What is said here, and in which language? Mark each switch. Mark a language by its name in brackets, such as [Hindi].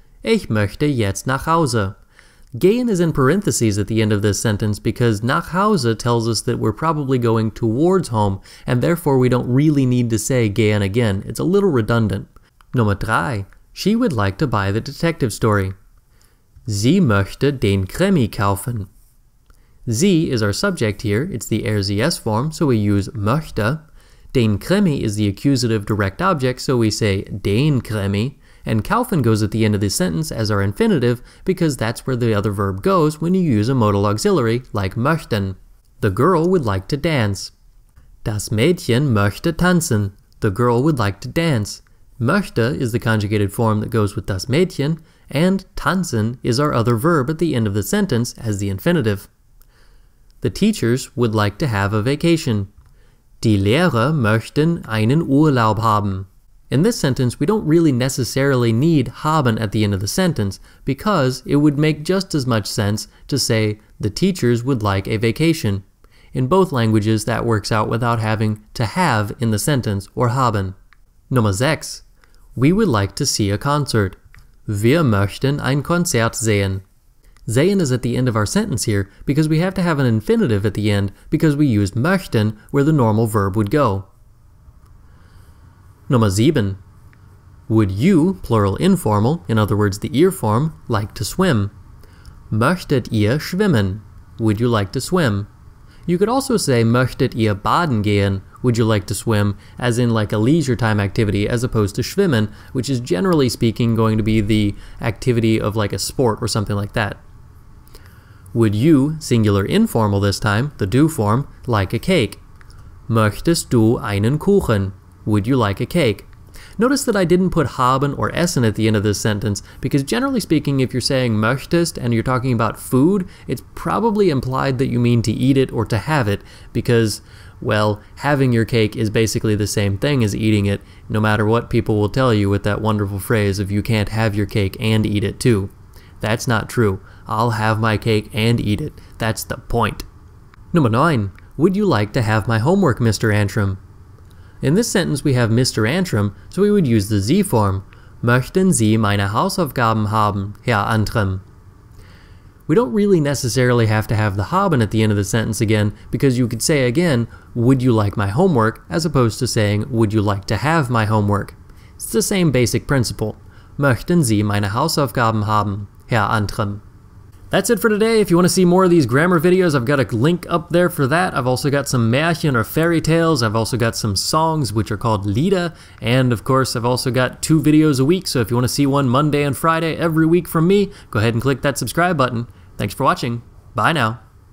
[German] Ich möchte jetzt nach Hause. [English] Gehen is in parentheses at the end of this sentence because nach Hause tells us that we're probably going towards home, and therefore we don't really need to say gehen again. It's a little redundant. Nummer 3. She would like to buy the detective story. [German] Sie möchte den Krimi kaufen. [English] Sie is our subject here. It's the RZS form, so we use möchte. Den Krimi is the accusative direct object, so we say den Krimi. And kaufen goes at the end of this sentence as our infinitive because that's where the other verb goes when you use a modal auxiliary like möchten. The girl would like to dance. [German] Das Mädchen möchte tanzen. [English] The girl would like to dance. Möchte is the conjugated form that goes with das Mädchen, and tanzen is our other verb at the end of the sentence as the infinitive. The teachers would like to have a vacation. [German] Die Lehrer möchten einen Urlaub haben. [English] In this sentence, we don't really necessarily need haben at the end of the sentence because it would make just as much sense to say the teachers would like a vacation. In both languages, that works out without having to have in the sentence or haben. [German] Nummer 6. [English] We would like to see a concert. [German] Wir möchten ein Konzert sehen. [English] Sehen is at the end of our sentence here because we have to have an infinitive at the end because we used möchten where the normal verb would go. [German] Nummer 7. [English] Would you, plural informal, in other words the ihr form, like to swim? [German] Möchtet ihr schwimmen? [English] Would you like to swim? You could also say [German] möchtet ihr baden gehen? [English] Would you like to swim? As in like a leisure time activity as opposed to schwimmen, which is generally speaking going to be the activity of like a sport or something like that. Would you, singular informal this time, the du form, like a cake? Möchtest du einen Kuchen? Would you like a cake? Notice that I didn't put haben or essen at the end of this sentence because generally speaking, if you're saying möchtest and you're talking about food, it's probably implied that you mean to eat it or to have it because, well, having your cake is basically the same thing as eating it, no matter what people will tell you with that wonderful phrase of you can't have your cake and eat it too. That's not true. I'll have my cake and eat it. That's the point. Number 9. Would you like to have my homework, Mr. Antrim? In this sentence we have Mr. Antrim, so we would use the Sie form. [German] Möchten Sie meine Hausaufgaben haben, Herr Antrim? [English] We don't really necessarily have to have the haben at the end of the sentence again, because you could say again, would you like my homework, as opposed to saying, would you like to have my homework? It's the same basic principle. [German] Möchten Sie meine Hausaufgaben haben, Herr Antrim? [English] That's it for today. If you want to see more of these grammar videos, I've got a link up there for that. I've also got some Märchen or fairy tales. I've also got some songs, which are called Lieder. And of course, I've also got 2 videos a week. So if you want to see one Monday and Friday every week from me, go ahead and click that subscribe button. Thanks for watching. Bye now.